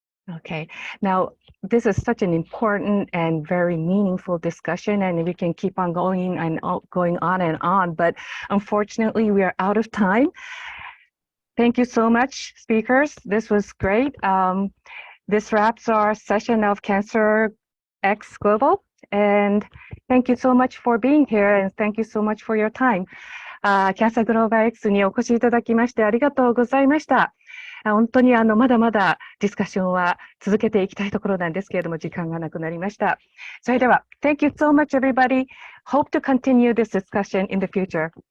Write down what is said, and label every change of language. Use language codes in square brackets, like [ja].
[en] Okay, now this is such an important and very meaningful discussion, and we can keep on going and on, but unfortunately we are out of time. Thank you so much, speakers. This was great. This wraps our session of CancerX Global, and thank you so much for being here, and thank you so much for your time. [ja] CancerX Global X にお越しいただきましてありがとうございました。本当にまだまだディスカッションは続けていきたいところなんですけれども、時間がなくなりました。それでは、 [en] Thank you so much, everybody. Hope to continue this discussion in the future.